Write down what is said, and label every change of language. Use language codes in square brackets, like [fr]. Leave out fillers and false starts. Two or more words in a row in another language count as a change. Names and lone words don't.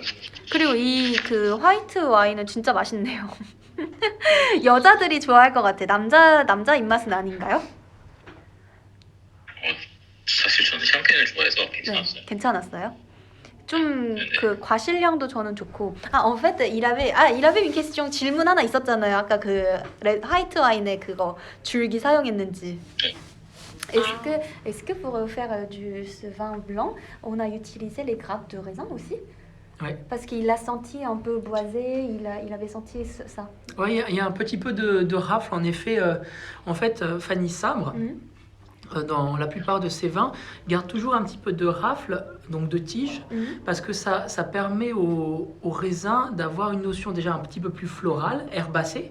[ko] 그리고 이 그 화이트 와인은 진짜 맛있네요. 여자들이 좋아할 것 같아. 남자 입맛은 아닌가요? 사실 저는 샴페인을 좋아해서 괜찮았어요. 네, 괜찮았어요. 좀 그 과실량도 저는 좋고. [fr] en fait, il avait une question. [ko] 질문 하나 있었잖아요. 아까 그 화이트 와인에 그거 줄기 사용했는지. [fr] Est-ce que pour faire ce vin blanc, on a utilisé les grappes de raisin aussi? Ouais. Parce qu'il l'a senti un peu boisé, il avait senti ça. Oui, il y a un petit peu de rafle, en effet. En fait, Fanny Sabre, dans la plupart de ses vins, garde toujours un petit peu de rafle, donc de tige, parce que ça permet au raisin d'avoir une notion déjà un petit peu plus florale, herbacée.